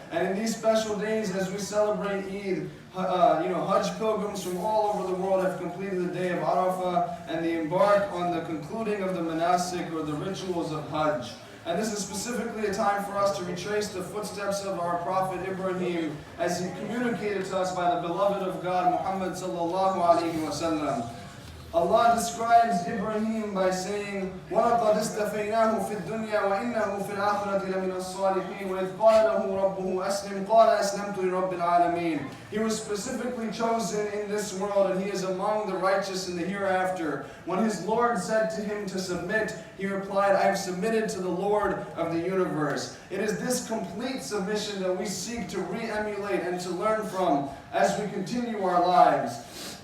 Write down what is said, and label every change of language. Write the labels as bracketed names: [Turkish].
[English] And in these special days, as we celebrate Eid, Hajj pilgrims from all over the world have completed the day of Arafah, and they embark on the concluding of the manasik, or the rituals of Hajj. And this is specifically a time for us to retrace the footsteps of our Prophet Ibrahim, as he communicated to us by the beloved of God, Muhammad sallallahu alayhi wa sallam. Allah describes Ibrahim by saying, [Arabic] وَلَقَدْ اسْتَفَيْنَاهُ فِي الدُّنْيَا وَإِنَّهُ فِي الْآخِرَةِ لَمِنَ الصَّالِحِينَ وَإِذْ قَالَ لَهُ رَبُّهُ أَسْلِمْ قَالَ أَسْلَمْتُ لِرَبِّ الْعَالَمِينَ. [English] He was specifically chosen in this world, and he is among the righteous in the hereafter. When his Lord said to him to submit, he replied, I have submitted to the Lord of the universe. It is this complete submission that we seek to re-emulate and to learn from as we continue our lives.